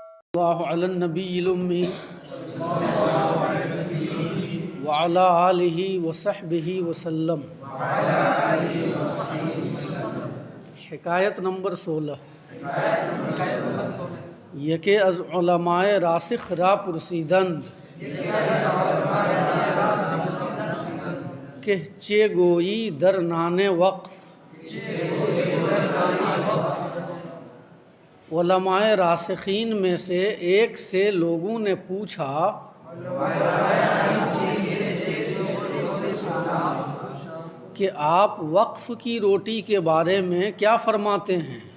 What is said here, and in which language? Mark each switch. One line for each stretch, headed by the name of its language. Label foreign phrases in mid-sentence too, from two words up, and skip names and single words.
Arabic: اللہ علی النبی الامی وعلی آلہ وصحبہ وسلم۔
Urdu: حکایت نمبر 16۔
Persian: یکے از علماء راسخ را پرسیدند کہ چه گویی در نان وقف۔
Urdu: علماء راسخین میں سے ایک سے لوگوں نے پوچھا کہ آپ وقف کی روٹی کے بارے میں کیا فرماتے ہیں؟